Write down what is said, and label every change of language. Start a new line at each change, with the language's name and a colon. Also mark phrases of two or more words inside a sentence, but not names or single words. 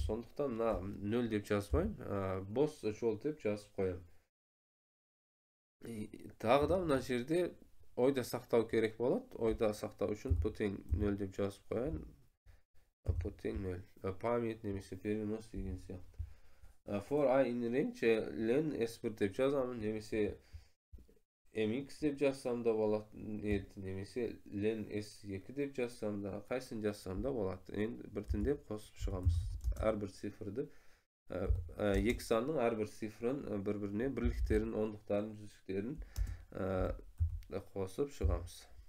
Kazakh: Сондықтан мына 0 деп жазбаймын, бос жол деп жазып қоямын. Тағы да мына жерде ойда сақтау керек болады. Ойда сақтау үшін потен 0 деп жазып қояйын. Потен 0. Память немесе перенос деген сияқты.
English: For I in range len S1
Kazakh: деп жазамын, немесе MX деп жазсам да болады, немесе
English: len S2
Kazakh: деп жазсам да, қайсын жазсам да болады. Енді біртіндеп қосып шығамыз. Әрбір цифрды, екі санның әрбір цифрын бір-біріне бірліктерін, ондықтарын, жүздіктерін қосып шығамыз.